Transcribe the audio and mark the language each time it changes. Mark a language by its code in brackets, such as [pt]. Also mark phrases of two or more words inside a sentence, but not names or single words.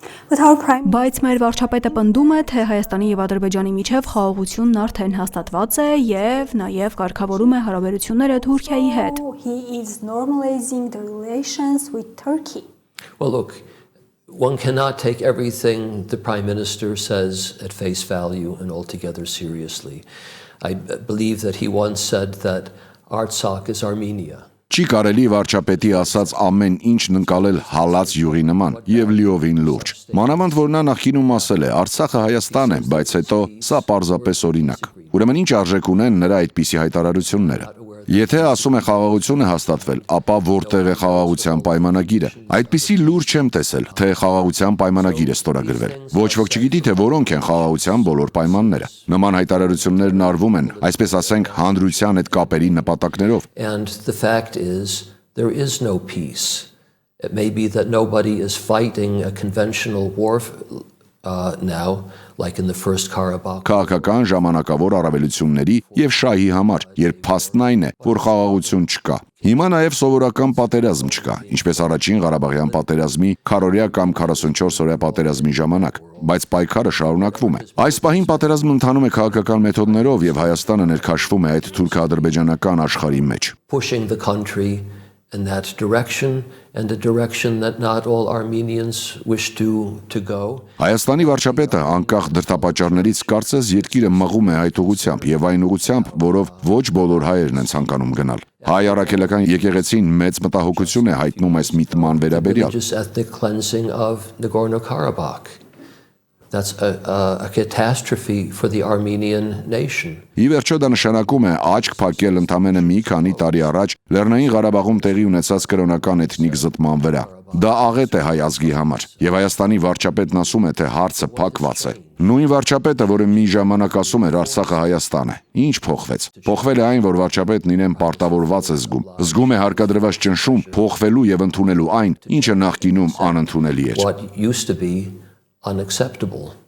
[hy] Բայց մեր վարչապետը պնդում է, թե Հայաստանի եւ Ադրբեջանի միջև խաղաղությունն արդեն հաստատված է եւ նաեւ կարգավորում է հարաբերությունները Թուրքիայի հետ։ [en] Well, look, one cannot take everything the Prime Minister says at face value and altogether seriously. I believe that he once said that Artsakh is Armenia. [hy] Չի կարելի վարչապետի ասած ամեն ինչն ընկալել հալած յուղի նման եւ լիովին լուրջ։ Մանավանդ որ նա նախինում ասել է Արցախը Հայաստան է, բայց հետո սա պարզապես օրինակ։ Ուրեմն ինչ արժեք ունեն նրա այդպիսի հայտարարությունները։ Եթե ասում է խաղաղություն է հաստատվել, ապա որտեղ է խաղաղության պայմանագիրը։ Այդպիսի լուրջ չեմ տեսել, թե խաղաղության պայմանագիր է ստորագրվել։ Ոչ ոք չգիտի, թե որոնք են խաղաղության բոլոր պայմանները։ Նման հայտարարություններն արվում են, այսպես ասենք, հանրության հետ կապերի նպատակներով։ [en] And the fact is there is no peace. It may be that nobody is fighting a conventional war now, like in the First Karabakh. [hy] Քաղաքական ժամանակավոր առավելությունների եւ շահի համար, երբ փաստն այն է, որ խաղաղություն չկա։ Հիմա նաեւ սովորական պատերազմ չկա, ինչպես առաջին Ղարաբաղյան պատերազմի, քառօրյա կամ 44-օրյա պատերազմի ժամանակ, բայց պայքարը շարունակվում է։ Այս պահին պատերազմն ընթանում է քաղաքական մեթոդներով եւ Հայաստանը ներքաշվում է այդ թուրք-ադրբեջանական աշխարհի մեջ։ [en] Pushing the country in that direction and a direction that not all Armenians wish to go. [hy] Հայաստանի վարչապետը անկախ դրդապատճառներից կարծես երկիրը մղում է այդ ուղղությամբ եւ այն ուղղությամբ, որով ոչ բոլոր հայերն են ցանկանում գնալ։ Հայ առաքելական եկեղեցին մեծ մտահոգություն է հայտնում այս միտման վերաբերյալ։ [en] Religious ethnic cleansing of Nagorno-Karabakh. That's a catastrophe for the Armenian nation. [hy] Ի վերջո դա նշանակում է աչք փակել ընդամենը մի քանի տարի առաջ Լեռնային Ղարաբաղում տեղի ունեցած կրոնական էթնիկ զտման վրա։ Դա աղետ է հայ ազգի համար, եւ Հայաստանի վարչապետն ասում է, թե հարցը փակված է։ Նույն վարչապետը, որը մի ժամանակ ասում էր Արցախը Հայաստան է, ինչ փոխվեց։ Փոխվել է այն, որ վարչապետն իրեն պարտավորված է զգում։ Զգում է հարկադրված ճնշում փոխվելու եւ ընդունելու այն, ինչը նախկինում անընդունելի էր։ [en] What used to be unacceptable.